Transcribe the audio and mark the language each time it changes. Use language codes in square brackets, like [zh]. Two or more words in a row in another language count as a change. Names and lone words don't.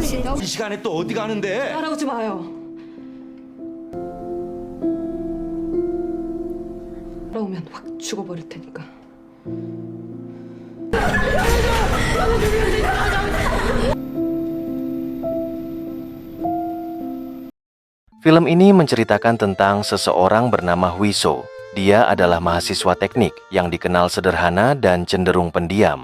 [ko] 이 시간에 또 어디 가는데? 따라오지 마요. 따라오면 확 죽어버릴 테니까. [id] Film ini menceritakan tentang seseorang bernama Huiso. Dia adalah mahasiswa teknik yang dikenal sederhana dan cenderung pendiam.